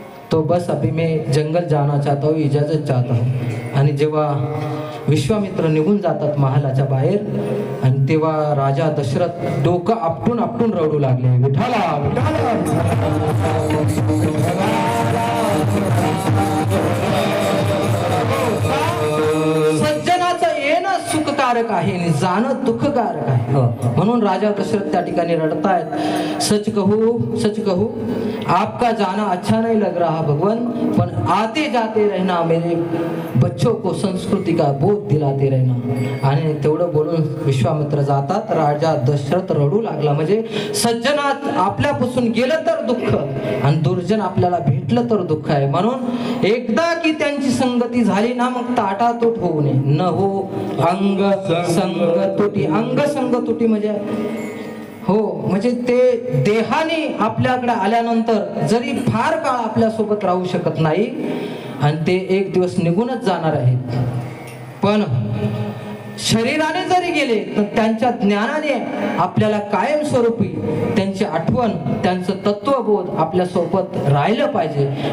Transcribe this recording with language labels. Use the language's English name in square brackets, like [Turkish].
[Hindi] तो बस अभी मैं जंगल जाना चाहता हूँ, इजाजत चाहता हूँ. [Marathi] आणि जेव्हा विश्वामित्र निघून जातात महालाच्या बाहेर आणि तेव्हा राजा दशरथ डोकं आपटून आपटून रडू लागले. विठाला विठाला. सज्जनाचं येणं सुखकारक आहे आणि जाणं दुःखकारक आहे. म्हणून राजा दशरथ त्या ठिकाणी रडतायत. [Hindi] सच कहू आपका जाना अच्छा नहीं लग रहा भगवान, पण आते जाते रहना, मेरे बच्चों को संस्कृती का बोध दिलाते रहना. [Marathi] आणि तेवढं बोलून विश्वामित्र जातात. राजा दशरथ रडू लागला. म्हणजे सज्जनात आपल्यापासून गेलं तर दुःख आणि दुर्जन आपल्याला भेटलं तर दुःख आहे. म्हणून एकदा की त्यांची संगती झाली ना, मग ताटातूट होऊ नये. न हो अंग संग तुटी. अंग संग तुटी म्हणजे हो, म्हणजे ते देहाने आपल्याकडे आल्यानंतर जरी फार काळ आपल्या सोबत राहू शकत नाही आणि ते एक दिवस निघूनच जाणार आहेत, पण शरीराने जरी गेले तर त्यांच्या ज्ञानाने आपल्याला कायमस्वरूपी त्यांची आठवण, त्यांचं तत्वबोध आपल्या सोबत राहिलं पाहिजे.